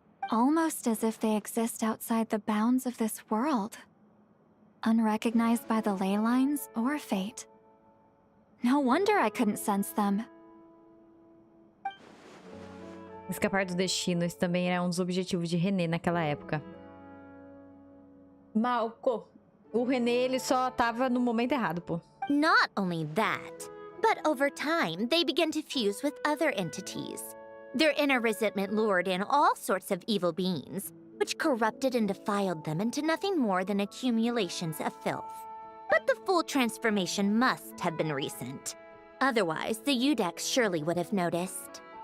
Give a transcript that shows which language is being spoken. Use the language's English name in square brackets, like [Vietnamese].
[English] Almost as if they exist outside the bounds of this world. Unrecognized by the ley lines or fate. No wonder I couldn't sense them. [Portuguese] Escapar do destino, esse também era um dos objetivos de René naquela época. Malco, o René ele só tava no momento errado, pô. [English] Not only that, but over time, they begin to fuse with other entities. Their inner resentment lured in all sorts of evil beings, which corrupted and defiled them into nothing more than accumulations of filth. But the full transformation must have been recent. Otherwise, the Udex surely would have noticed.